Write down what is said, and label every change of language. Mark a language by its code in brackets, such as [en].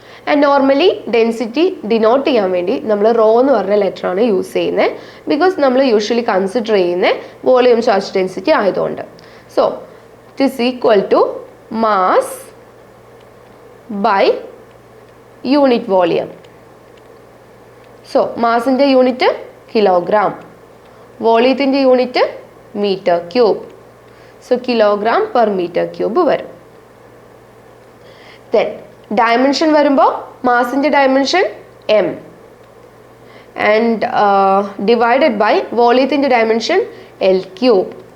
[ml] And normally density denote ചെയ്യാൻ വേണ്ടി നമ്മൾ റോ എന്ന് പറഞ്ഞ ലെറ്ററാണ് യൂസ് ചെയ്യുന്നത്. ബിക്കോസ് നമ്മൾ യൂഷ്വലി കൺസിഡർ ചെയ്യുന്ന വോളിയം ചാർജ് ഡെൻസിറ്റി ആയതുകൊണ്ട്. So [en] It is equal to mass by unit volume. [ml] So mass-ന്റെ unit kilogram, വോളിയത്തിൻ്റെ unit metre cube. So kilogram per metre cube വരും. ദെൻ ഡയമെൻഷൻ വരുമ്പോൾ മാസിൻ്റെ dimension m and divided by വോളിയത്തിൻ്റെ dimension L cube.